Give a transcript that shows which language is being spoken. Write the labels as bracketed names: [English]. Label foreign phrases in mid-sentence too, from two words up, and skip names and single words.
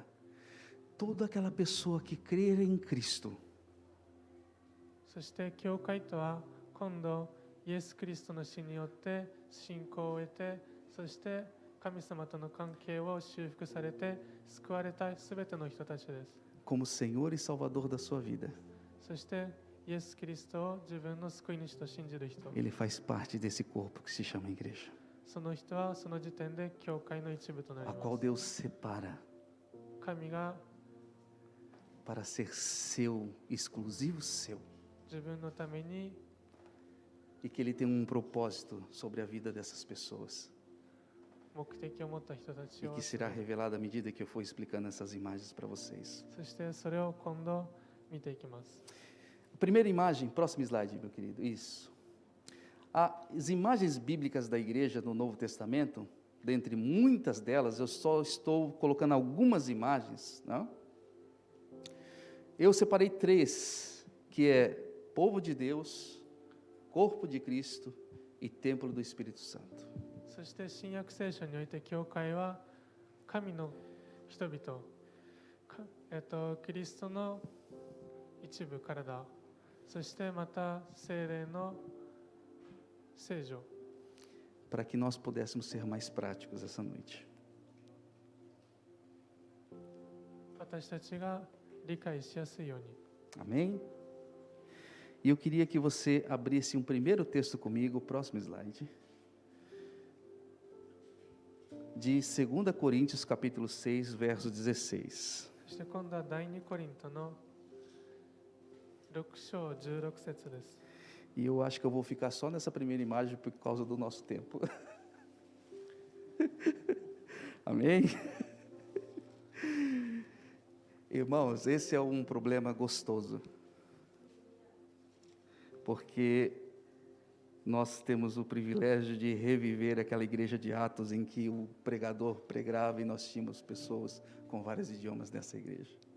[Portuguese] Toda aquela pessoa que crer em Cristo, [Japanese] そして教会とは今度イエス・キリストの死によって信仰を得て、そして神様との関係を修復されて救われたすべての人たちです。 [Portuguese] como Senhor e Salvador da sua vida, [Japanese] そしてイエス・キリストを自分の救い主と信じる人、 [Portuguese] ele faz parte desse corpo que se chama igreja, [Japanese] その人はその時点で教会の一部となり [Portuguese] a [Japanese] ま [Portuguese] qual [Japanese] す。 [Portuguese] Deus separa [Japanese] 神が [Portuguese] para ser seu, exclusivo seu, [Japanese] 自分のために [Portuguese] e que ele tem um propósito sobre a vida dessas pessoas, [Japanese] 目的を持った人たち [Portuguese] e [Japanese] を [Portuguese] que será revelado à medida que eu for explicando essas imagens para vocês. [Japanese] そしてそれを今度見ていきます。 [Portuguese] A primeira imagem, próximo slide, meu querido, isso. As imagens bíblicas da igreja no Novo Testamento, dentre muitas delas, eu só estou colocando algumas imagens, não? Eu separei 3, que é povo de Deus, corpo de Cristo e templo do Espírito Santo. [Japanese] そして新約聖書において教会は神の人々、キリストの一部体、そしてまた聖霊の聖女、 [Portuguese] Para que nós pudéssemos ser mais práticos essa noite. [Japanese] 私たちが理解しやすいように。 [Portuguese] Amém? E eu queria que você abrisse um primeiro texto comigo, próximo slide. De 2 Coríntios capítulo 6, verso 16. [Japanese] そして今度は第2コリントの6章16節です。 [Portuguese] E eu acho que eu vou ficar só nessa primeira imagem por causa do nosso tempo. Amém? Irmãos, esse é um problema gostoso. Porque nós temos o privilégio de reviver aquela igreja de Atos em que o pregador pregava e nós tínhamos pessoas com vários idiomas nessa igreja.